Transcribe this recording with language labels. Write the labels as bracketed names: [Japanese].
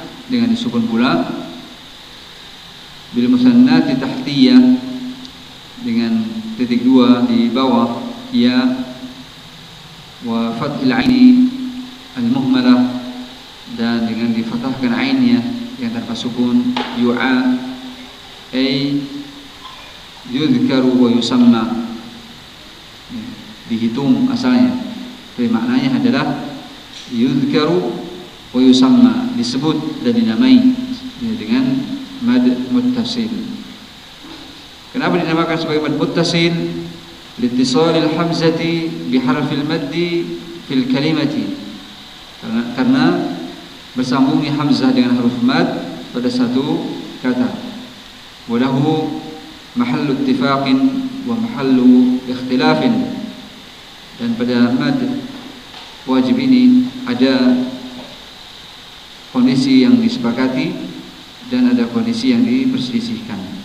[Indonesian] dengan disukun pula [Arabic] bil musannati tahtiyah [Indonesian] dengan titik dua di bawah ya [Arabic] wa fathil 'aini al-muhmalah [Indonesian] dan dengan difathahkan 'ainnya yang tanpa sukun [Arabic] yu'a ay yudhkaru wa yusamma [Indonesian] dihitung asalnya, tapi maknanya adalah [Arabic] yudhkaru wa yusamma [Indonesian] disebut dan dinamai dengan mad muttasil. Kenapa dinamakan sebagai mad muttasil? [Arabic] لاتصال الحمزة بحرف المد في الكلمة. [Indonesian] Karena bersambungnya hamzah dengan huruf mad pada satu kata. [Arabic] وله محل اتفاق ومحل اختلاف. [Indonesian] Dan pada mad wajib ini ada kondisi yang disepakati dan ada kondisi yang diperselisihkan.